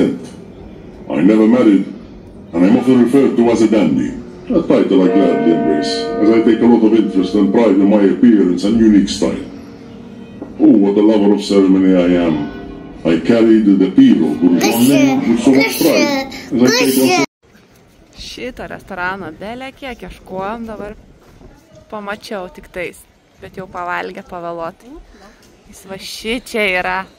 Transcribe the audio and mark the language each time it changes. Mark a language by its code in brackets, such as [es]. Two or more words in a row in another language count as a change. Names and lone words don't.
[en] I never married, and I'm often referred to as a dandy, a title I gladly embrace, as I take a lot of interest and pride in my appearance and unique style. Oh, what a lover of ceremony I am. I carried the Piero Gurnon name with so much pride, as I take lots of... [lt] Šitą restoraną belė kiek ieškojom, dabar pamačiau tik tais, bet jau pavalgę pavėluotai. Jis va šičia yra.